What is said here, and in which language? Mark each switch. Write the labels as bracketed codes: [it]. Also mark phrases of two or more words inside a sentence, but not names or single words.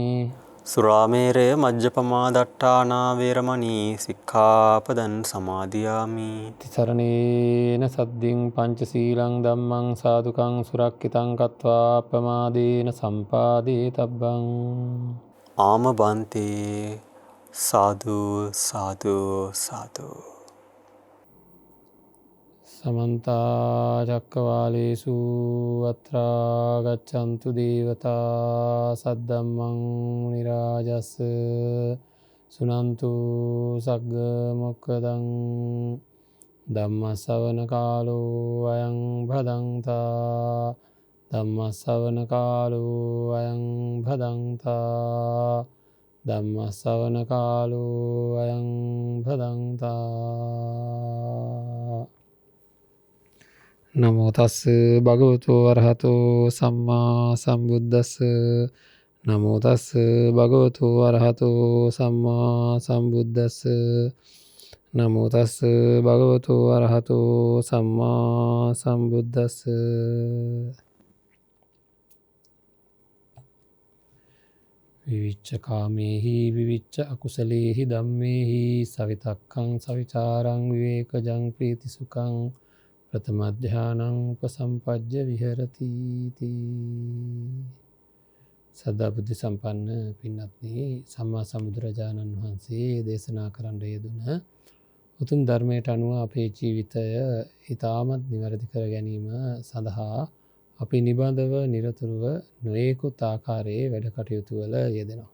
[pi] සුරාමේරය මජ්ජපමා දට්ඨානා වේරමණී සික්ඛාපදං සමාදියාමි. තිසරණේන සද්දින් පංචශීලං ධම්මං සාදුකං සුරක්ඛිතං කତ୍වා අප්පමාදේන සම්පාදේ තබ්බං. ආමබන්තේ. සාදු සාදු සාදු. සමන්ත චක්කවාලේසු අත්‍රා ගච්ඡන්තු දේවතා සද්දම්මං මුනි රාජස් සුනන්තු සග්ග මොක්ඛදං ධම්ම ශ්‍රවණ කාලෝ අයං භදංතා. ධම්ම ශ්‍රවණ කාලෝ අයං භදංතා. ධම්ම ශ්‍රවණ කාලෝ අයං භදංතා. නමෝ තස්ස භගවතු වරහතෝ සම්මා සම්බුද්දස්ස. නමෝ තස්ස භගවතු වරහතෝ සම්මා සම්බුද්දස්ස. නමෝ තස්ස භගවතු වරහතෝ සම්මා සම්බුද්දස්ස. විවිච්ච කාමේහි විවිච්ච අකුසලේහි ධම්මේහි සවිතක්කං සවිචාරං විවේකජං ප්‍රීතිසුඛං ප්‍රථමධ්‍යානං උපසම්පජ්ජ විහෙරති තී. [si] සදා බුද්ධ සම්පන්න පින්වත්නි, සම්මා සම්බුදුරජාණන් වහන්සේ දේශනා කරන්න යෙදුන උතුම් ධර්මයට අනුව අපේ ජීවිතය ඉතාමත් නිවැරදි කර ගැනීම සඳහා අපි නිබඳව නිරතුරුව නොයෙකුත් ආකාරයේ වැඩ කටයුතු වල යෙදෙනවා.